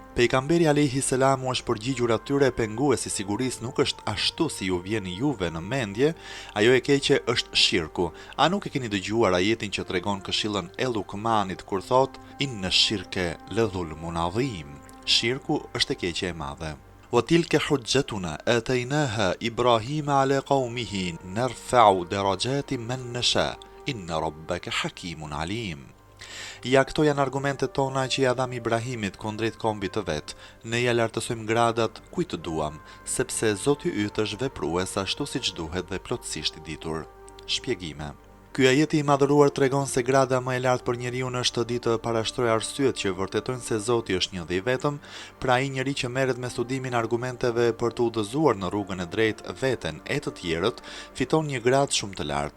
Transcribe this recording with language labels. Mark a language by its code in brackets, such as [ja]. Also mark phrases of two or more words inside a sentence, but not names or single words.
[sq] Pejgamberi [ar] عليه السلام [sq] është përgjigjur atyre penguesi sigurisë nuk është ashtu si ju vjen juve në mendje, ajo e keqe është shirku. A nuk e keni dëgjuar ajetin që tregon këshillën e Lukmanit kur thot [ar] إن الشرك لظلم عظيم. [sq] Shirku është e keqe e madhe. [ar] وتلك حجتنا آتيناها إبراهيم على قومه نرفع درجات من نشاء إن ربك حكيم عليم. [sq] Ja, këto janë argumentet tona që ja dham Ibrahimit kundrejt kombit të vet. Ne ja lartësojmë gradat kujt të duam, sepse Zoti yt është veprues ashtu siç duhet dhe plotësisht i ditur. Shpjegime: ky ajet i madhëruar tregon se grada më e lartë për njeriu është të ditë të parashtrojë arsyet që vërtetojnë se Zoti është një dhe i vetëm, pra ai njeri që merret me studimin e argumenteve për të udhëzuar në rrugën e drejtë veten e të tjerët, fiton një gradë shumë të lartë.